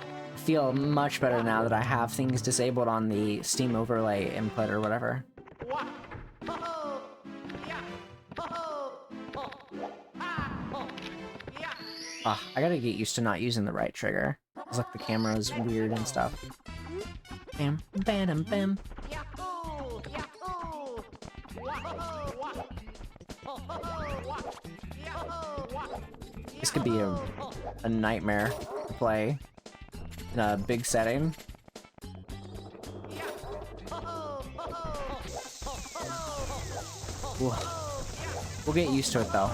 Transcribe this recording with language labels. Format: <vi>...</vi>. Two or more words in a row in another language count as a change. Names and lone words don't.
<en>I feel much better now that I have things disabled on the Steam overlay input or whatever. Wah. Oh. Yeah. Oh. Oh. Ah. Oh. Yeah. Ah, I gotta get used to not using the right trigger. It's like the camera is weird and stuff. Bam, bam, bam. Yahoo! Yahoo! Wah-ho-ho! Wah! Ho-ho-ho! Wah! Yahoo! Wah! This could be a nightmare to play in a big setting. We'll get used to it though.</en>